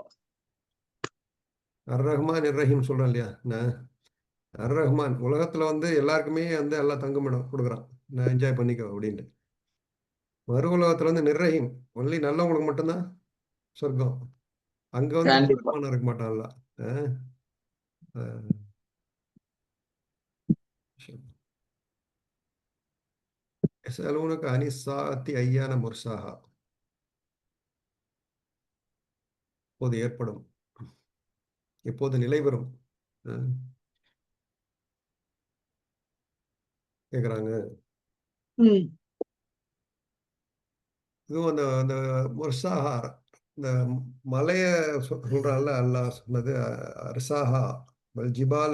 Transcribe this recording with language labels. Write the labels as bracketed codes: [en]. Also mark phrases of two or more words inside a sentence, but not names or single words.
[ar] الرحمن الرحيم [ta] சொல்றேன் இல்லையா? அர்-ரஹ்மான் உலகத்துல வந்து எல்லாருக்குமே வந்து அல்லாஹ் தங்குமிடம் குடுக்குறான். நான் என்ஜாய் பண்ணிக்கோ அப்படின்னு. மறு உலகத்துல வந்து நிர்-ரஹீம். ஒன்லி நல்லவங்களுக்கு மட்டும் தான் சொர்க்கம். அங்க வந்து கண்டிப்பா. பாரமான இருக்க மாட்டான் அல்லாஹ். அ. அ. [ar] يسألونك عن الساعة أيان مرساها. [ta] எப்போது ஏற்படும்? எப்போது நிலைபெறும்? அ கேட்குறாங்க. ம். இதுவும் அந்த அந்த முர்சாஹா, இந்த மலைய சொல்றான்ல அல்லாஹ் சொன்னது அர்சாஹா, [ar] والجبال